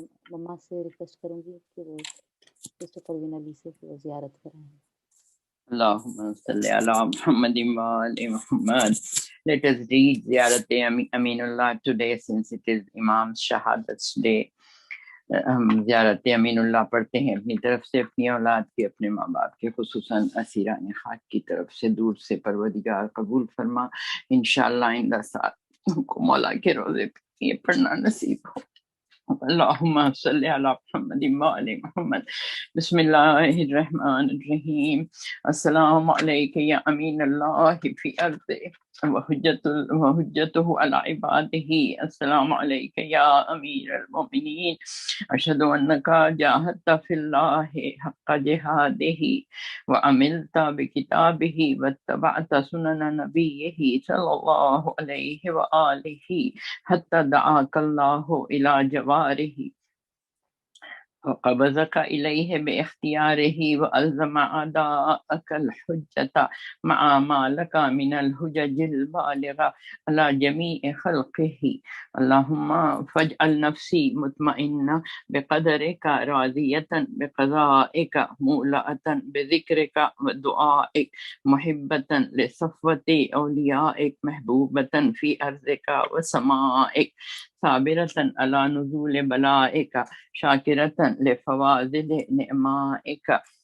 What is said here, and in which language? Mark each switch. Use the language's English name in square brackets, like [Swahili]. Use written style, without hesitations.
[Urdu] مما سے ریکویسٹ کروں گی کہ وہ سسٹر پروین علی سے وہ زیارت کرائیں. [Arabic] اللہم صلی علی محمد وآل محمد. [English] Let us read Ziyarat Aminullah today since it is Imam's Shahadat's day. [Urdu] ہم زیارت امین اللہ پڑھتے ہیں اپنی طرف سے، اپنی اولاد کی، اپنے ماں باپ کے، خصوصاً اسیران خاک کی طرف سے. دور سے پروردگار قبول فرما. انشاءاللہ آئندہ سال ہم کو مولا کے روزے پہ یہ پڑھنا نصیب ہو. [Arabic] اللہم صلی علی محمد وآل محمد. بسم اللہ الرحمن الرحیم. السلام علیک یا امین اللہ فی ارض وحجتہ علی عبادہ. السلام علیک یا امیر المؤمنین. اشہد انک جاہدت فی اللہ حق جہادہ وعملت بکتابہ واتبعت سنن نبیہ صلی اللہ علیہ وآلہ حتی دعاک اللہ الی جوارہ وقبضك إليه باختياره وألزم أعداءك الحجة مع ما لك من الحجج البالغة على جميع خلقه. اللهم فاجعل نفسي مطمئنة بقدرك راضية بقضائك مولأة بذكرك ودعائك محبة لصفوة أوليائك محبوبة في أرضك وسمائك صابرة على نزول بلائك شاكرة لفواضل نعمائك